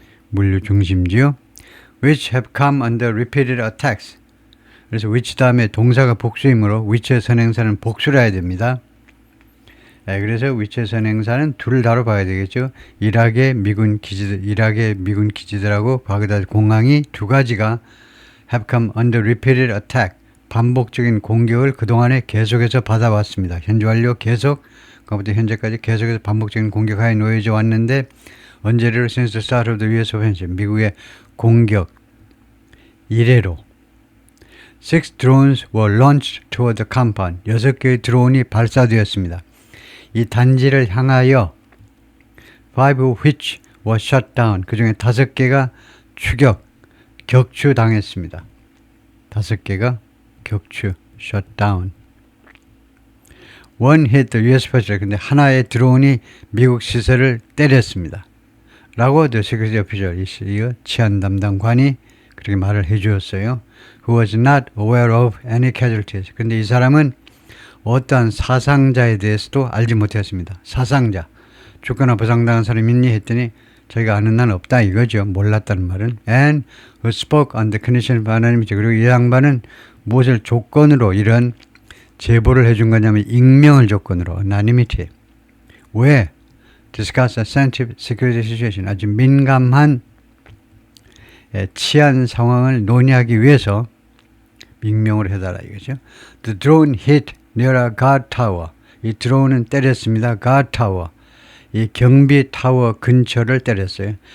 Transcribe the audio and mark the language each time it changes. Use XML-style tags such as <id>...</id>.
<ko>물류 중심지요.</ko> <en>Which have come under repeated attacks.</en> <ko>그래서 which 다음에 동사가 복수이므로 which의 선행사는 복수를 해야 됩니다. 그래서 which의 선행사는 둘 다로 봐야 되겠죠. 이락의 미군 기지들하고 바그다드 공항이 두 가지가</ko> <en>have come under repeated attack.</en> <ko>반복적인 공격을 그동안에 계속해서 받아왔습니다. 현재 완료 계속, 그부터 현재까지 계속해서 반복적인 공격하에 놓여져 왔는데 언제로</ko> <en>since the start of the US offensive.</en> <ko>미국의 공격 이래로</ko> <en>6 drones were launched toward the compound.</en> <ko>6개의 드론이 발사되었습니다. 이 단지를 향하여</ko> <en>5 of which were shot down.</en> <ko>그 중에 5개가 격추당했습니다. 5개가 격추,</ko> <en>shot down. One hit the US facility.</en> <ko>근데 하나의 드론이 미국 시설을 때렸습니다. 라고</ko> <en>the security official,</en> <ko>이 치안 담당관이 그렇게 말을 해주었어요.</ko> <en>Who was not aware of any casualties.</en> <ko>근데 이 사람은 어떠한 사상자에 대해서도 알지 못했습니다. 사상자. 죽거나 부상당한 사람이 있니? 했더니 저희가 아는 난 없다 이거죠. 몰랐다는 말은.</ko> <en>And who spoke on the condition of anonymity.</en> <ko>그리고 이 양반은 무엇을 조건으로 이런 제보를 해준 거냐면 익명을 조건으로 anonymity.</ko> <en>왜? Discuss a sensitive security situation.</en> <ko>아주 민감한 치안 상황을 논의하기 위해서 익명으로 해달라 이거죠.</ko> <en>The drone hit near a guard tower.</en> <ko>이 드론은 때렸습니다.</ko> <en>guard tower.</en> <ko>이 경비 타워 근처를 때렸어요.</ko>